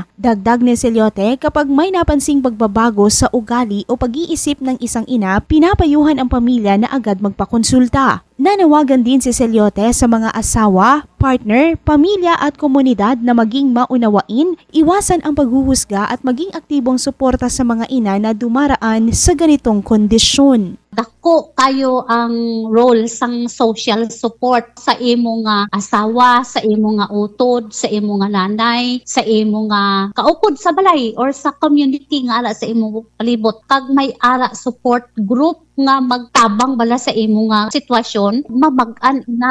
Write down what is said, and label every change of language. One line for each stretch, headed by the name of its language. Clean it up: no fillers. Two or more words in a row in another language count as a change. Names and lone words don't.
Filipino: Dagdag ni Celiote, kapag may napansing pagbabago sa ugali o pag-iisip ng isang ina, pinapayuhan ang pamilya na agad magpakonsulta. Nanawagan din si Celiote sa mga asawa, partner, pamilya at komunidad na maging maunawain, iwasan ang paghuhusga at maging aktibong suporta sa mga ina na dumaraan sa ganitong kondisyon.
Hiligaynon: Dako kayo ang role sang
English: social support
Hiligaynon: sa imo nga asawa, sa imo nga utod, sa imo nga nanay, sa imo nga kaupod sa balay or sa community nga ala sa imo palibot. Kag may ara
English: support group
Hiligaynon: nga magtabang bala sa imo nga sitwasyon, mabag-an na.